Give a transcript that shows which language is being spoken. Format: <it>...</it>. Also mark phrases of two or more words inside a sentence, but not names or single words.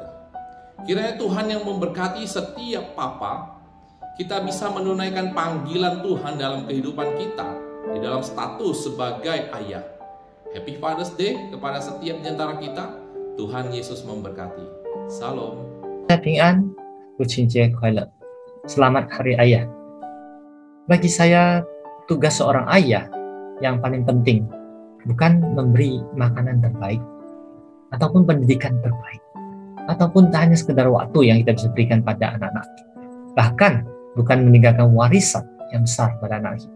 <id>Kiranya Tuhan yang memberkati setiap papa, kita bisa menunaikan panggilan Tuhan dalam kehidupan kita, di dalam status sebagai ayah.</id> <en>Happy Father's Day</en> <id>kepada setiap di antara kita. Tuhan Yesus memberkati. Salam.</id> <vi>Bình an,</vi> <zh>父亲节快乐.</zh> <id>Selamat Hari Ayah. Bagi saya, tugas seorang ayah yang paling penting bukan memberi makanan terbaik ataupun pendidikan terbaik, ataupun tak hanya sekedar waktu yang kita bisa berikan pada anak-anak. Bahkan bukan meninggalkan warisan yang besar pada anak kita.</id>